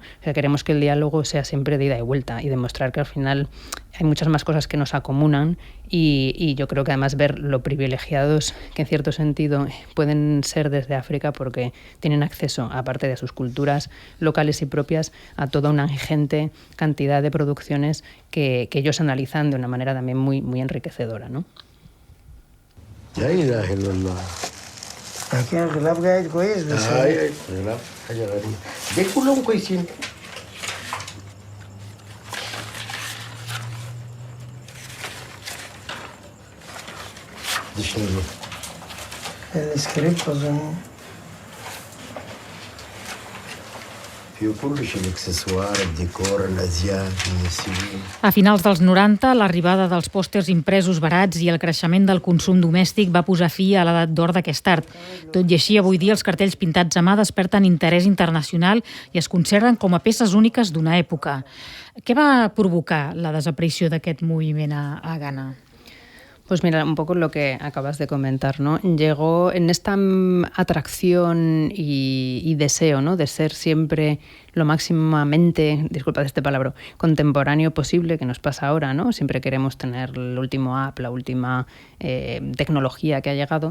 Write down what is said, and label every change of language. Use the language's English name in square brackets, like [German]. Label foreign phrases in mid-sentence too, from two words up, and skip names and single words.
[Spanish] O sea, queremos que el diálogo sea siempre de ida y vuelta, y demostrar que al final hay muchas más cosas que nos acomunan, y yo creo que además ver lo privilegiados que en cierto sentido pueden ser desde África, porque tienen acceso, aparte de sus culturas locales y propias, a toda una ingente cantidad de producciones que ellos analizan de una manera también muy, muy enriquecedora, ¿no? [Arabic] لا إله إلا الله. لكن الغلاف قاعد كويس بس هاي غلاف حاجة غريبة. دي كلهم كويسين. دي شنو؟ السكريبت أظن. [Catalan] A finals dels 90, l'arribada dels pòsters impresos barats i el creixement del consum domèstic va posar fi a l'edat d'or d'aquest art. Tot i així, avui dia els cartells pintats a mà desperten interès internacional i es conserven com a peces úniques d'una època. Què va provocar la desaparició d'aquest moviment a Ghana? [Spanish] Pues mira, un poco lo que acabas de comentar, ¿no? Llegó en esta atracción y deseo, ¿no? De ser siempre lo máximamente, disculpad este palabra, contemporáneo posible, que nos pasa ahora, ¿no? Siempre queremos tener el último app, la última tecnología que ha llegado.